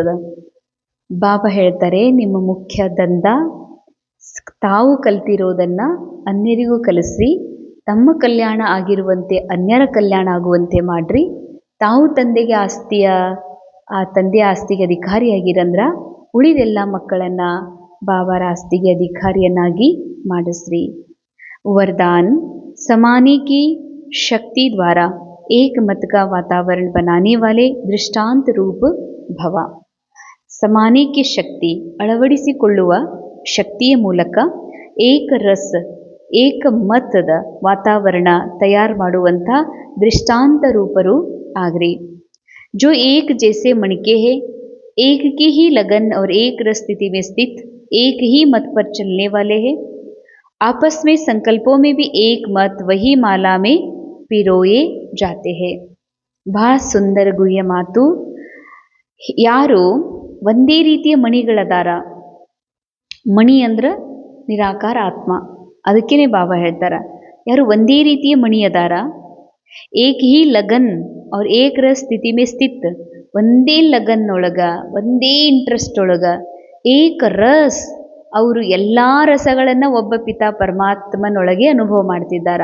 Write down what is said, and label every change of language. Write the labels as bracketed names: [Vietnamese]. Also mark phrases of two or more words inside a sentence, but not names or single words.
[Kannada] ಬಾಬಾ ಹೇಳ್ತಾರೆ ನಿಮ್ಮ ಮುಖ್ಯ ದಂಧ ತಾವು ಕಲ್ತಿರೋದನ್ನು ಅನ್ಯರಿಗೂ ಕಲಿಸ್ರಿ, ತಮ್ಮ ಕಲ್ಯಾಣ ಆಗಿರುವಂತೆ ಅನ್ಯರ ಕಲ್ಯಾಣ ಆಗುವಂತೆ ಮಾಡ್ರಿ. ತಾವು ತಂದೆಗೆ ಆ ತಂದೆಯ ಆಸ್ತಿಗೆ ಅಧಿಕಾರಿಯಾಗಿರಂದ್ರ ಉಳಿದೆಲ್ಲ ಮಕ್ಕಳನ್ನು ಬಾಬಾರ ಆಸ್ತಿಗೆ ಅಧಿಕಾರಿಯನ್ನಾಗಿ ಮಾಡಿಸ್ರಿ. [Hindi] वरदान समाने की शक्ति द्वारा एक मत का वातावरण बनाने वाले दृष्टांत रूप भव. समाने की शक्ति [Kannada] ಅಳವಡಿಸಿಕೊಳ್ಳುವ ಶಕ್ತಿಯ ಮೂಲಕ ಏಕ ರಸ್ ಏಕ ಮತದ ವಾತಾವರಣ ತಯಾರು ಮಾಡುವಂಥ ದೃಷ್ಟಾಂತ ರೂಪರು ಆಗ್ರಿ. [Hindi] जो एक जैसे मणके है, एक की ही लगन और एक रस स्थिति में स्थित एक ही मत पर चलने वाले हैं. आपस में संकल्पों में भी एक मत वही माला में पिरोए जाते हैं. [Kannada] ಬಹಳ ಸುಂದರ ಗುಹ್ಯ ಮಾತು. ಯಾರು ಒಂದೇ ರೀತಿಯ ಮಣಿಗಳದಾರ, ಮಣಿ ಅಂದ್ರೆ ನಿರಾಕಾರ ಆತ್ಮ, ಅದಕ್ಕೇನೆ ಬಾಬಾ ಹೇಳ್ತಾರ ಯಾರು ಒಂದೇ ರೀತಿಯ ಮಣಿ ಅದಾರ, [Hindi] एक ही लगन और एक रस स्थिति में स्थित, [Kannada] ಒಂದೇ ಲಗನ್ ಒಳಗ ಒಂದೇ ಇಂಟ್ರೆಸ್ಟ್ ಒಳಗ, ಏಕ ರಸ್ ಅವರು ಎಲ್ಲ ರಸಗಳನ್ನು ಒಬ್ಬ ಪಿತಾ ಪರಮಾತ್ಮನೊಳಗೆ ಅನುಭವ ಮಾಡ್ತಿದ್ದಾರ.